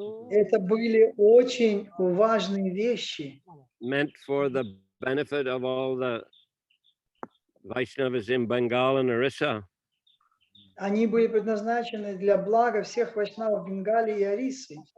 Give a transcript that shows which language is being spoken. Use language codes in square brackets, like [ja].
[ru] Это были очень важные вещи. [en] Meant for the benefit of all the Vaishnavas in Bengal and Orissa. [ru] Они были предназначены для блага всех вайшнавов Бенгалии и Орисы.